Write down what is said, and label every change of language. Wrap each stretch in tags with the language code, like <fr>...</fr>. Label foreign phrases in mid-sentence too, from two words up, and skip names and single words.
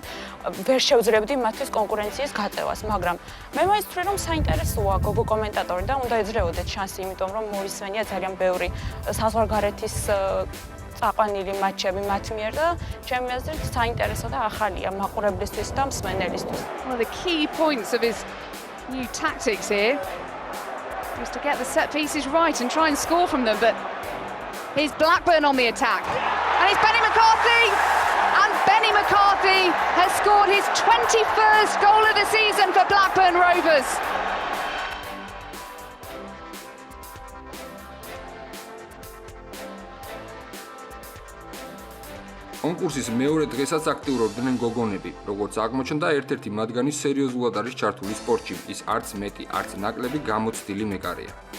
<ka>ვერ შევძლებდი მათთვის კონკურენციის გაწევას, მაგრამ მე მაინც ვთვლი რომ საინტერესოა გოგო კომენტატორი და უნდა ეძრეოდეთ შანსი, იმიტომ რომ მოისმენია ძალიან ბევრი საზღვარგარეთის წაყვანილი მატჩები მათ მიერ და ჩემი აზრით საინტერესო და ახალია მაყურებლისთვის და მსმენელისთვის.</ka> <en>One of the key points of his new tactics here is to get the set pieces right and try and score from them, but here's Blackburn on the attack. And it's Benny McCarthy! And Benny McCarthy has scored his 21st goal of the season for Blackburn Rovers.</en> <ka>კონკურსის მეორე დღესაც აქტიურობდნენ გოგონები. როგორც აღმოჩნდა, ერთ-ერთი მათგანი სერიოზულად არის ჩართული სპორტში. ის არც მეტი, არც ნაკლები გამოცდილი მეკარეა.</ka>